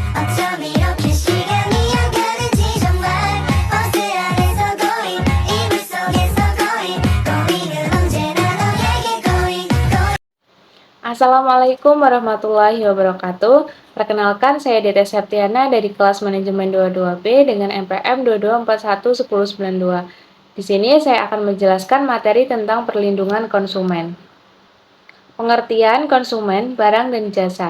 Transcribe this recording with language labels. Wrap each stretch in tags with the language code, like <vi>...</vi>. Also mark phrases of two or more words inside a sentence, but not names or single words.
<ko>어쩜 이렇게 시간이 안 가는지 정말 버스 안에서 고인 이불 속에서 고인은 언제나 너에게 고인.</ko> <ar>السلام عليكم ورحمة الله وبركاته.</ar> <id>Perkenalkan, saya Dede Septiana dari kelas manajemen 22B dengan NPM 22411092. Di sini saya akan menjelaskan materi tentang perlindungan konsumen. Pengertian konsumen, barang dan jasa.</id>